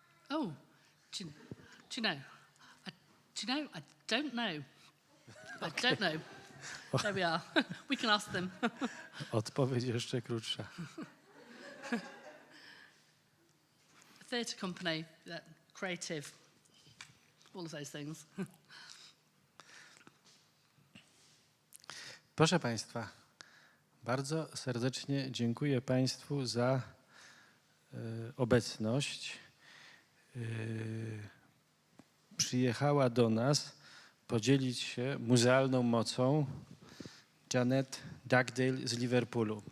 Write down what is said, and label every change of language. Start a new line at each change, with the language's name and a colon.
English: Oh, do you know? I don't know. I don't know. There we are. We can ask them.
Polish: Odpowiedź jeszcze krótsza.
English: Theatre company, creative, all of those things.
Polish: Proszę Państwa, bardzo serdecznie dziękuję Państwu za obecność. Przyjechała do nas podzielić się muzealną mocą Janet Dugdale z Liverpoolu.